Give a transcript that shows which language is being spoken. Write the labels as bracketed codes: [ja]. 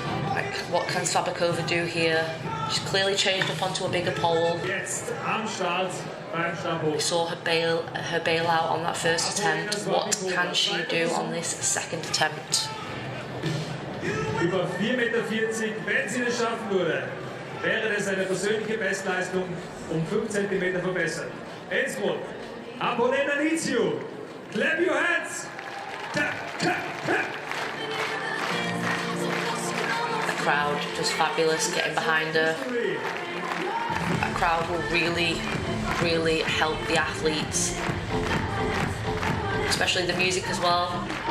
[en] Like, what can Spavakova do here? She's clearly changed up onto a bigger pole. We saw her bail out on that first attempt. What can she do on this second attempt? [de] Über 4,40 Meter, wenn sie es schaffen würde, wäre das eine persönliche Bestleistung 5 Zentimeter verbessert. [en] Innsbruck, Apolena needs you. Clap your hands. Clap, clap, clap. The crowd just fabulous, getting behind her. crowd will really, really help the athletes, especially the music as well.